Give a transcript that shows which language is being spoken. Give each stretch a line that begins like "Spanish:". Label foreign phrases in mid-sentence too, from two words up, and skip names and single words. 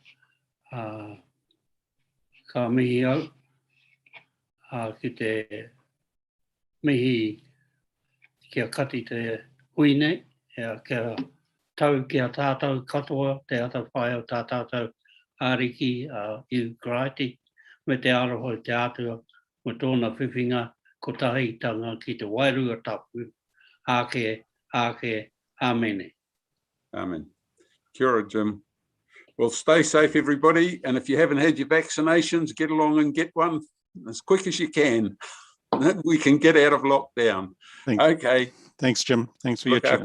Māori: ka mihi au, ki te mihi kia kati te hui nei, kia tau kia tātou katoa, te ata whai o tātou āriki I Graiti, me te aroho te atua, me tōna whiwhinga, ko tahi tanga ki te wairua tapu, ake, amene. Amen. Kia ora, Jim.
English: Well, stay safe, everybody. And if you haven't had your vaccinations, get along and get one as quick as you can. We can get out of lockdown. Okay. Thanks, Jim. Thanks for your chat.